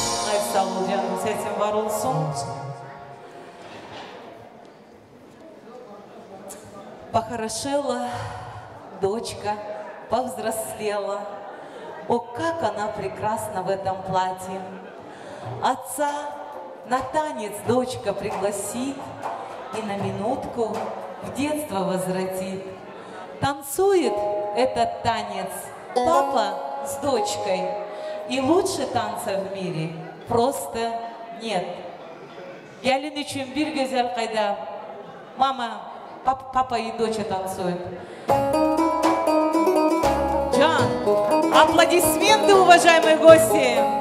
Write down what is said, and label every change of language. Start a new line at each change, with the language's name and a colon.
Turkish: Ay sağ ol canım, sesin var olsun.
Russian: Похорошела дочка, повзрослела. О, как она прекрасна в этом платье. Отца на танец дочка пригласит и на минутку в детство возвратит. Танцует этот танец папа с дочкой, и лучше танца в мире просто нет.
Turkish: Gelin için bir güzel kayda.
Russian: Mama, папа и доча танцуют. Джан, аплодисменты, уважаемые гости.